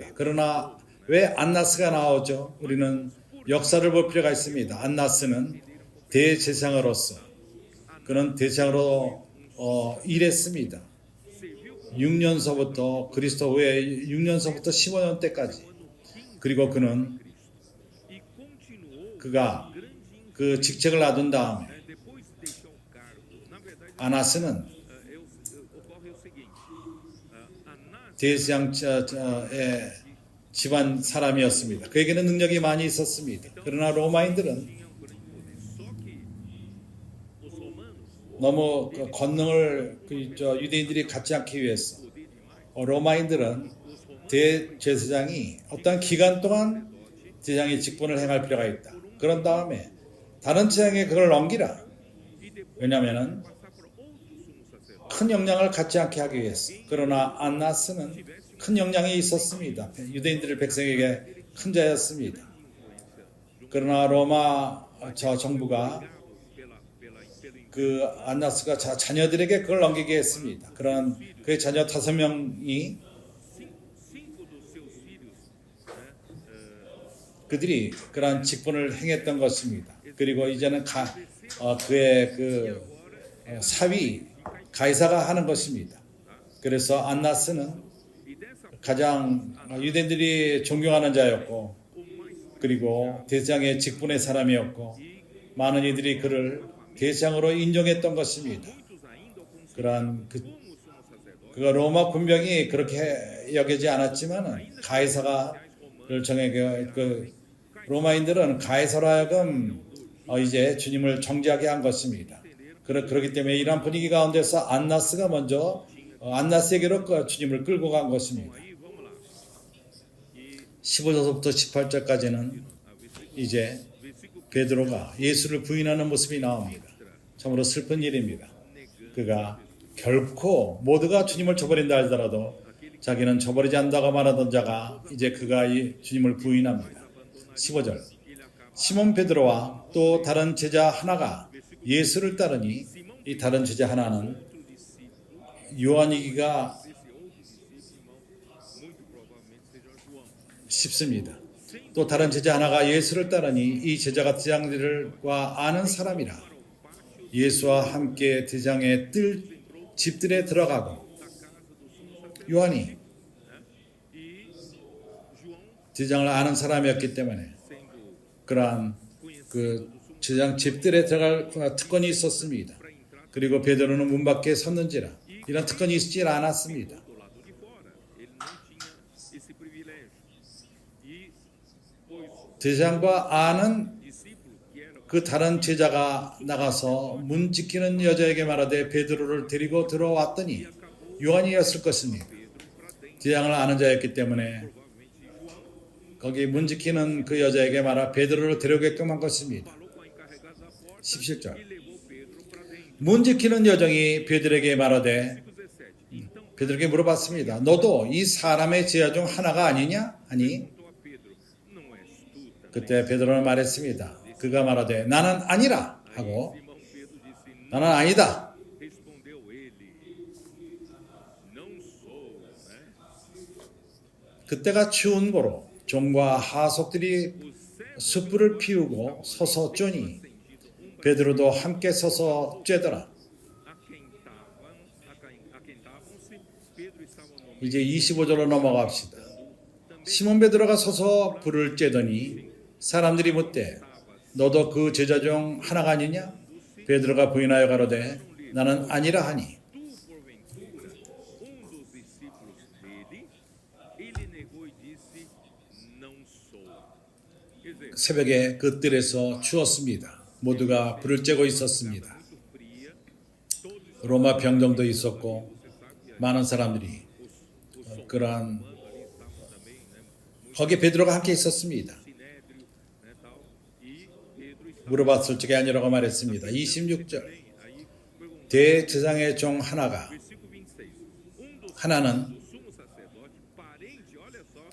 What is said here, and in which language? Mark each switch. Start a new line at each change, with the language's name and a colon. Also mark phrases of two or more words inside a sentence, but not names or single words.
Korean: 그러나 왜 안나스가 나오죠? 우리는 역사를 볼 필요가 있습니다. 안나스는 대제사장으로서 그는 대제사장으로 일했습니다. 6년서부터 그리스도 후에 6년서부터 15년 때까지 그리고 그는
Portuguese: e continuou
Korean: 그가
Portuguese: grande
Korean: 그 직책을 놔둔 다음에
Portuguese: depois de deixar o cargo. Na verdade,
Korean: 아나스는
Portuguese: ocorre o seguinte: Anás
Korean: 대제사장의 집안 사람이었습니다. 그에게는 능력이 많이 있었습니다. 그러나 로마인들은
Portuguese: tinha um grande poder. Só que os romanos
Korean: 너무 그 권능을 유대인들이 갖지 않기 위해서
Portuguese: poder demais.
Korean: 로마인들은 대제사장이 어떤 기간 동안 제사장의 직분을 행할 필요가 있다. 그런 다음에 다른 제사장에 그걸 넘기라.
Portuguese: E depois
Korean: 왜냐하면
Portuguese: passar para outro sumo sacerdote.
Korean: 큰 영향을 갖지 않게 하기 위해서. 그러나 안나스는 큰 영향이 있었습니다. 유대인들의 백성에게 큰 자였습니다. 그러나 로마 정부가 그 안나스가 자녀들에게 그걸 넘기게 했습니다. 그런 그의 자녀 5명이
Portuguese: Cinco dos seus filhos,
Korean: 그들이 그러한 직분을 행했던 것입니다. 그리고 이제는 그의 그 사위 가이사가 하는 것입니다. 그래서 안나스는
Portuguese: e dessa
Korean: 가장 유대인들이 존경하는 자였고, 그리고 대제사장의 직분의 사람이었고, 많은 이들이 그를 대제사장으로 인정했던 것입니다.
Portuguese: muitos ainda o consideram
Korean: 그러한
Portuguese: como sumo sacerdote.
Korean: 그가 로마 군병이 그렇게 여기지 않았지만은 가이사가를 정해 그 로마인들은 가이사로 하여금 이제 주님을 정죄하게 한 것입니다. 그렇기 때문에 이러한 분위기 가운데서 안나스가 먼저 안나스에게로 주님을 끌고 간 것입니다.
Portuguese: Aí vamos lá. E
Korean: 15절부터 18절까지는 이제
Portuguese: versículo
Korean: 베드로가 예수를 부인하는 모습이 나옵니다. 참으로 슬픈 일입니다. 그가 결코 모두가 주님을 저버린다 할지라도 자기는 저버리지 않는다고 말하던 자가 이제 그가 이 주님을 부인합니다. 15절 시몬 베드로와 또 다른 제자 하나가 예수를 따르니 이 다른 제자 하나는 요한이기가
Portuguese: muito provavelmente seja João.
Korean: 쉽습니다. 또 다른 제자 하나가 예수를 따르니 이 제자가 대장들과 아는 사람이라 예수와 함께 대장의 집들에 들어가고 요한이
Portuguese: E João,
Korean: 대장을 아는 사람이었기 때문에
Portuguese: sendo
Korean: 그러한 그 제장 집들에 들어갈 특권이 있었습니다. 그리고 베드로는 문 밖에 섰는지라 이런 특권이 있지 않았습니다.
Portuguese: do lado de fora, ele não tinha esse privilégio. E pois
Korean: 대장과 아는
Portuguese: discípulo que era
Korean: 그 다른 제자가 나가서 문 지키는 여자에게 말하되 베드로를 데리고 들어왔더니 요한이었을 것입니다. 대장을 아는 자였기 때문에 거기 문 지키는 그 여자에게 말하 베드로를 데려오게끔 한 것입니다.
Portuguese: falou com a encarregada da porta
Korean: 17절
Portuguese: e levou Pedro para dentro.
Korean: 문 지키는 여정이 베드로에게 말하되
Portuguese: 17. Então
Korean: 베드로에게 물어봤습니다. 너도 이 사람의 제자 중 하나가 아니냐? 하니
Portuguese: perguntou a Pedro: Não és tu também?
Korean: 그때 베드로는 말했습니다. 그가 말하되 나는 아니라 하고
Portuguese: Simão Pedro disse:
Korean: 나는 아니다.
Portuguese: Respondeu ele: Não sou, né?
Korean: 그때가 추운 고로 종과 하속들이
Portuguese: Os servos
Korean: 숯불을 피우고 서서 쬐니 베드로도 함께 서서 쬐더라.
Portuguese: aquentavam-se, Pedro estava no meio
Korean: 이제 25절로 넘어갑시다. 시몬 베드로가 서서 불을 쬐더니 사람들이 묻되 너도 그 제자 중 하나가 아니냐? 베드로가 부인하여 가로되 나는 아니라 하니
Portuguese: tu, porventura, dos discípulos dele, ele negou e disse: Não sou. Quer dizer,
Korean: 새벽에 그 뜰에서 추웠습니다. 모두가 불을 쬐고 있었습니다.
Portuguese: muito fria, todos
Korean: 로마 병정도 있었고
Portuguese: você sabe,
Korean: 많은 사람들이 그러한
Portuguese: ali estavam também, né?
Korean: 거기에 베드로가 함께 있었습니다.
Portuguese: Sinédrio, né, tal. E Pedro estava
Korean: 물어봤을 적에 아니라고 말했습니다. 26절
Portuguese: bem. Aí perguntou,
Korean: 대제사장의 종 하나가
Portuguese: versículo 26. Dos
Korean: 하나는
Portuguese: sumo sacerdote, parente, olha só,